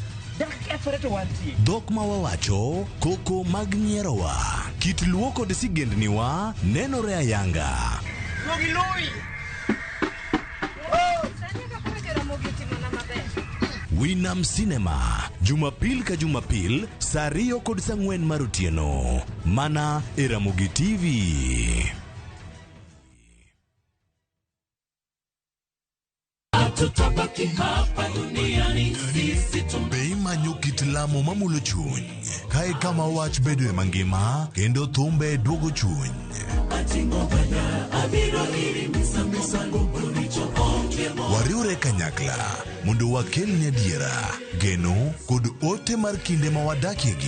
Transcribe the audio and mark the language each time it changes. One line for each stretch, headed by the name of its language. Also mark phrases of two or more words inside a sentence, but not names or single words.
Luo (Kenya and Tanzania): Dhok ma wawacho, koko mag nyierowa, kit luo kod sigendniwa nenore ayanga. Winam Cinema, Jumapil ka Jumapil, saa 2 kod saa 4 mar otieno. Mana e Ramogi TV.
Swahili: Tutabaki hapa duniani sisi
Luo (Kenya and Tanzania): Bei manyo kit lamo mamulo chuny. Kae kama wach bedo e mangima kendo thumbe duogo chuny. Wariure kanyakla mondo wakelni adiera, geno kod ote mar kinde ma wadakiegi.